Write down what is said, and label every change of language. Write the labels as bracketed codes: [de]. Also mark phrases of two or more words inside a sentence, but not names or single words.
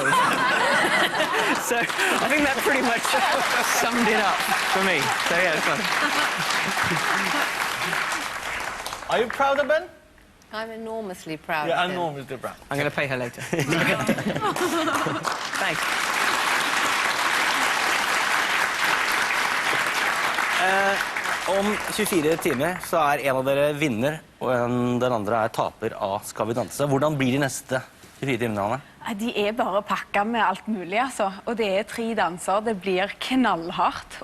[en] So I think that pretty much summed it up for me. So yeah, it's fun. Are you proud of Ben? I'm enormously proud Yeah, of him. enormously proud. I'm going to pay her later. Thanks. [no] Om 24 timer så er en av dere vinner, og den andre er taper av Skal vi danse. Hvordan blir de neste 24 timene, Hanne? De er bare pakket med alt mulig, altså. Og det er 3 danser, det blir knallhardt.